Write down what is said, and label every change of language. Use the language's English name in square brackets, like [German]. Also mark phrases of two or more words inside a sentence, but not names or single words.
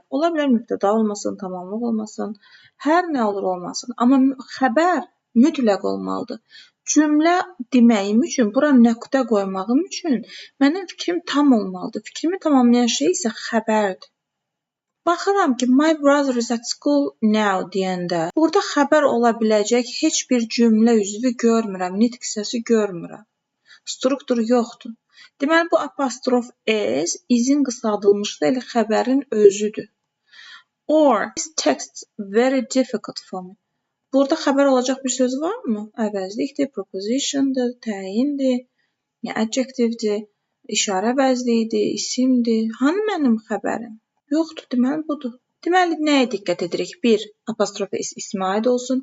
[Azerbaijani] Ola bilər mübtəda olmasın, tamamlıq olmasın, hər nə olur olmasın. Amma xəbər mütləq olmalıdır. Cümlə deməyim üçün, bura nöqtə qoymağım üçün mənim fikrim tam olmalıdır. Fikrimi tamamlayan şey isə xəbərdir. Baxıram ki, [English] my brother is at school now [Azerbaijani] deyəndə, burada xəbər ola biləcək heç bir cümlə üzvü görmürəm, nitq hissəsi görmürəm. Struktur yoxdur. Deməli, bu apostrof S izin qısaldılmışlığı ilə xəbərin özüdür. [English] Or, this text very difficult for me. [Azerbaijani] Burada xəbər olacaq bir söz varmı? Əvəzlikdir, prepositiondur, təyindir, adjectivedir, işarə əvəzliyidir, isimdir. Hanı mənim xəbərim? Yoxdur, deməli budur. Deməli, nəyə diqqət edirik? 1. Apostrof S ismə aid olsun.